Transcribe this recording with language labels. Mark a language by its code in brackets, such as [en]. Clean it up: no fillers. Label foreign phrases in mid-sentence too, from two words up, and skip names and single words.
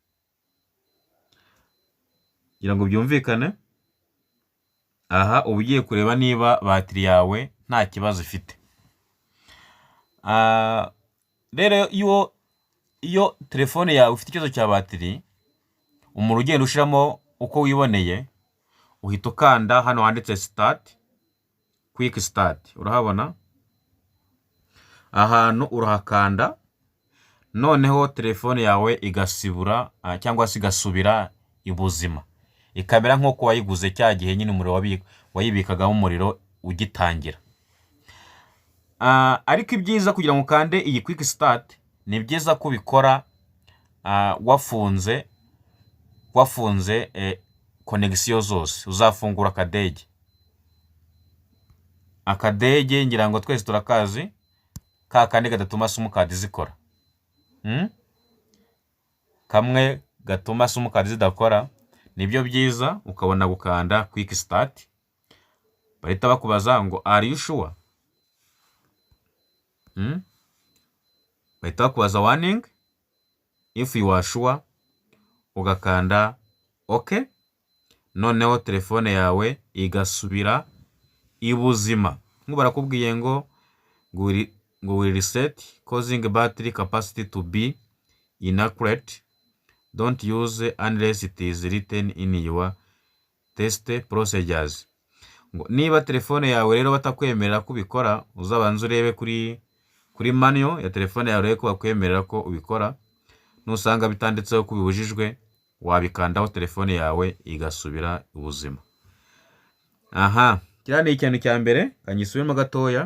[rw] Kugira ngo byumvikane, aha uba ugiye kureba niba batiri yawe nta kibazo ifite. Rero iyo telefone yawe ufite ikibazo cya batiri, umuntu ugenda ushiramo uko wiboneye, uhita ukanda hano handitse [en] start, quick start. [rw] Urahabona ahantu urahakanda, noneho telefone yawe igasibura cyangwa se igasubira ibuzima, ikamera nk'uko wayiguze cya gihe nyine umuriro wayibikagamo umuriro ugitangira. Ariko ibyiza kugira ngo ukande iyi [en] quick start, [rw] ni byiza ko ubikora wafunze connection zose. Uzafungura akadege ngira ngo twese turakazi, kandi gatatuma simukadi zikora. Kamwe gatuma simukadi zidakora. Nibyo byiza ukabona gukanda [en] quick start. [rw] Bahita bakubaza ngo [en] are you sure? [rw] Bahita bakubaza warning. [en] If you are sure, [rw] ugakanda okay. Noneho telefone yawe igasubira ibuzima. Barakubwiye ngo [en] will reset causing battery capacity to be inaccurate. Don't use unless it is written in your test procedures. [rw] Niba telefone yawe rero batakwemerera kubikora, uzabanza urebe kuri kuri manual ya telefone yawe rero ko bakwemerera ko ubikora. Nusanga bitanditseho ko bibujijwe, wabikandaho telefone yawe igasubira ubuzima. Aha, kiriya ni ikintu cya mbere, kanyisubiremo gatoya.